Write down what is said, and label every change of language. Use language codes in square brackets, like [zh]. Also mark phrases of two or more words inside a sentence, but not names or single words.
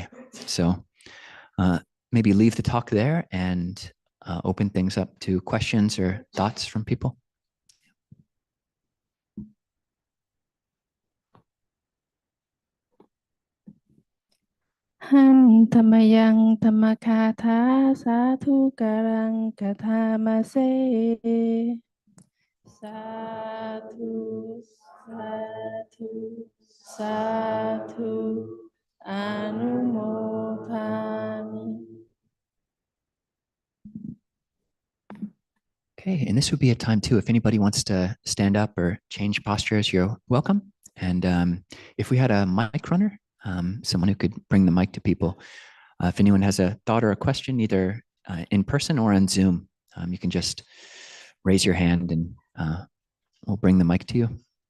[en] So maybe leave the talk there and open things up to questions or thoughts from people. [pi] Hang tamayang tamakatha sadhu karang kathamase. Sadhu, sadhu, sadhu, anumodhami. [en] Okay, and this would be a time too, if anybody wants to stand up or change postures, you're welcome. And if we had a mic runner, someone who could bring the mic to people, if anyone has a thought or a question, either in person or on Zoom, you can just raise your hand and we'll bring the mic to you.